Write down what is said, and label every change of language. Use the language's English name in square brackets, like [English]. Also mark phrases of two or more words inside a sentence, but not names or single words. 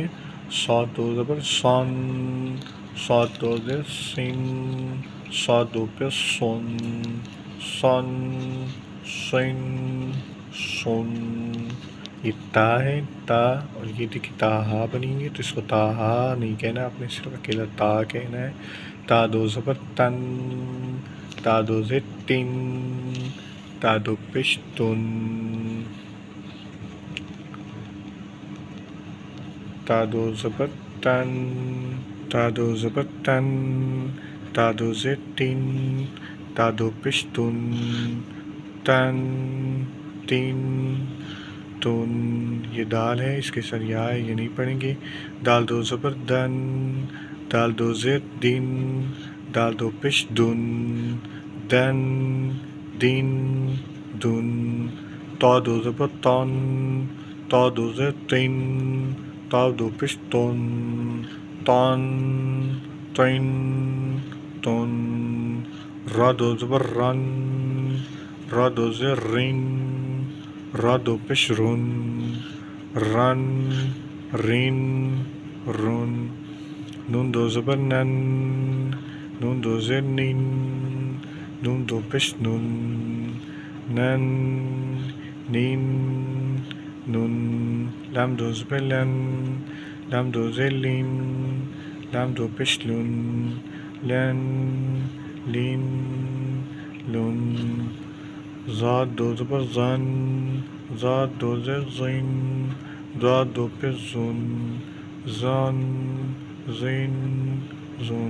[Urdu] صاد دو زبر سن، صاد دو زبر سن، صاد دو پہ سن، سن، سن، سن. یہ تا ہے، تا، اور یہ دیکھیں تا ہا بنیں گے، تو اس کو تا ہا نہیں کہنا، آپ نے صرف اکیلا تا کہنا ہے. تا دو زبر تن، تا دو زیر تن، تا دو پیش تن، تا دو زبر تن، تا دو زبر تن، تا دو زیر تن، تا دو پیش تن، تن، تن، تن. یہ دال ہے، اس کے سر یا ہے، یہ نہیں پڑھیں گے. دال دو زبر دن، دال دو زیر دن، دال دو پیش دن، دن، دن، دن. تا دو زبر تن، تا دو زیر تن، تا دو پیش تن، تن، تن، تن. را دو زبر رن، را دو زیر رن، را دو پیش رن، رن، رن، رن. نون دو زبر نن، نون دو زیر نن، نون دو پیش نن، نن، نن، نن. لام دو زبر لن، لام دو زیر لن، لام دو پیش لن، لن، لن، لن. زاد دو زبر زن، زاد دو زیر زن، زاد دو پیش زن، زن، زن، زن.